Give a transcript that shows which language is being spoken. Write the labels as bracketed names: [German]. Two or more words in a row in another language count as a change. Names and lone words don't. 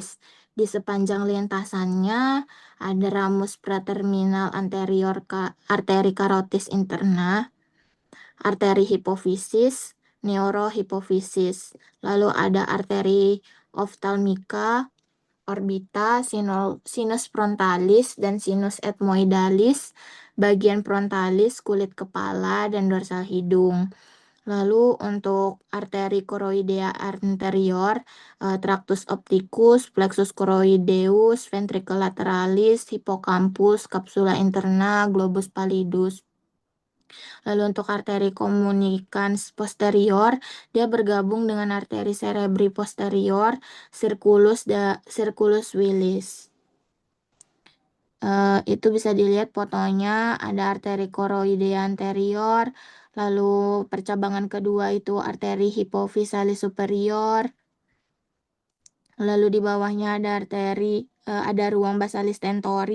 [Indonesian] Di sepanjang lintasannya ada ramus praterminal anterior arteri karotis interna, arteri hipofisis, neurohipofisis. Lalu ada arteri oftalmika, orbita, sinus frontalis, dan sinus ethmoidalis, bagian frontalis, kulit kepala, dan dorsal hidung. Lalu untuk arteri choroidea anterior, tractus opticus, plexus choroideus, ventricle lateralis, hippocampus, capsula interna, globus pallidus. Lalu untuk arteri communicans posterior, dia bergabung dengan arteri cerebri posterior, circulus Willis. Itu bisa dilihat fotonya, ada arteri choroidea anterior, lalu percabangan kedua itu arteri hipofisalis superior, lalu di bawahnya ada ada ruang basalis tentori.